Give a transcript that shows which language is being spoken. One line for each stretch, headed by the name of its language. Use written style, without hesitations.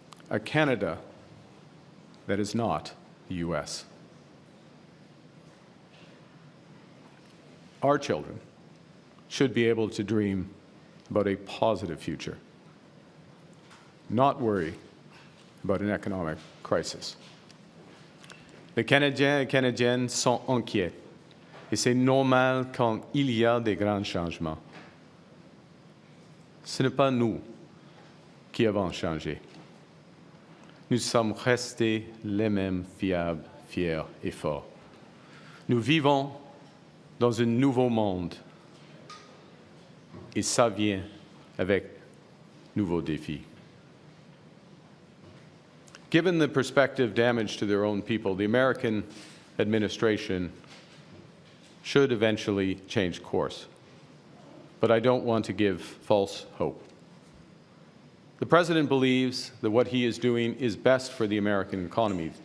English: A Canada that is not the U.S. Our children should be able to dream about a positive future, not worry about an economic crisis.
French: Les Canadiens et Canadiennes sont inquiets, et c'est normal quand il y a des grands changements. Ce n'est pas nous qui avons changé. Nous sommes restés les mêmes fiables, fiers et forts. Nous vivons dans un nouveau monde, et ça vient avec nouveaux défis.
English: Given the prospective damage to their own people, the American administration should eventually change course. But I don't want to give false hope. The President believes that what he is doing is best for the American economy.